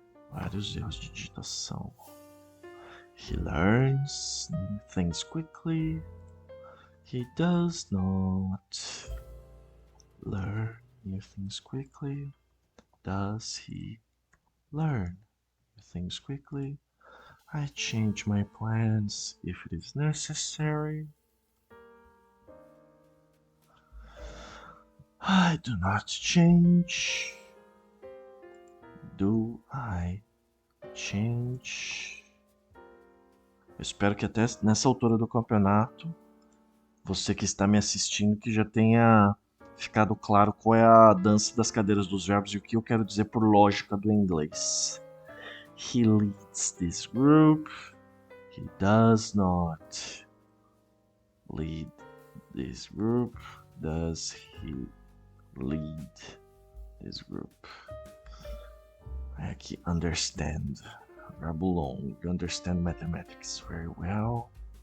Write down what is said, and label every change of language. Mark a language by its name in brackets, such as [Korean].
[Portuguese] Vários erros de digitação. [English] He learns new things quickly. He does not learn new things quickly. Does he learn new things quickly? I change my plans if it is necessary. I do not change. Do I change? [Portuguese] Eu espero que até nessa altura do campeonato, você que está me assistindo, que já tenha ficado claro qual é a dança das cadeiras dos verbos e o que eu quero dizer por lógica do inglês. [English] He leads this group. He does not lead this group. Does he lead this group? Aqui, understand. Verbo long. You understand mathematics very well.